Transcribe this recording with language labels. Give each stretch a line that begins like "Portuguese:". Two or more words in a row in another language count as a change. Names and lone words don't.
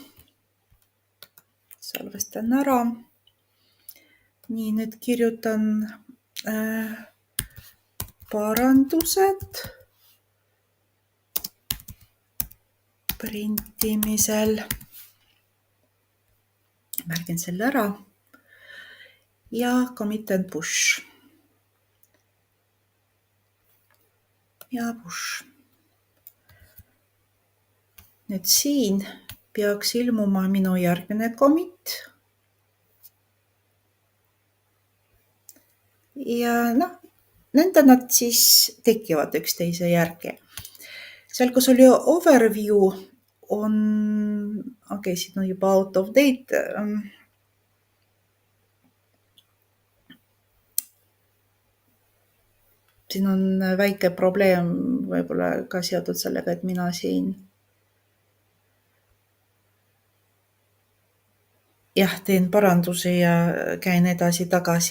Estonian: Nii, nüüd kirjutan parandused printimisel. Märgin selle ära ja
English: commit and push.
Estonian: Ja push. Nüüd siin peaks ilmuma minu järgmine commit. Ja nende nad siis tekivad üksteise järgi. Seal, kus oli overview, on, siin on juba
English: out of date.
Estonian: Siin on väike probleem võib-olla ka seotud sellega, et mina siin teen parandusi ja käin edasi-tagasi.